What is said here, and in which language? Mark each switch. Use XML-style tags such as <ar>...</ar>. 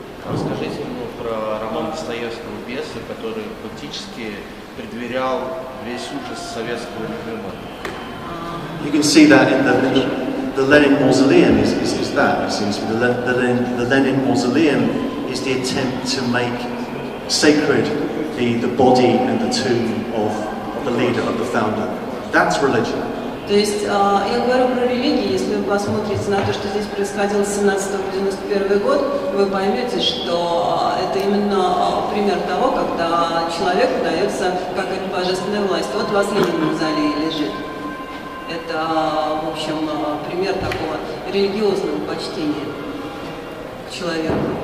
<ru>Расскажите про роман Достоевского «Бесы», который фактически предверял весь ужас советского режима.</ru> <en>You can see that in the Lenin Mausoleum is that, it seems to me. The Lenin Mausoleum is the attempt to make sacred the body and the tomb of the leader, of the founder. That's religion.</en> <ru>То есть, я говорю про религии, если вы посмотрите на то, что здесь происходило с 17 по 91 год, вы поймете, что это именно пример того, когда человеку дается какая-то божественная власть. Вот вас Ленин в мавзолее лежит. Это, в общем, пример такого религиозного почтения к человеку.</ru>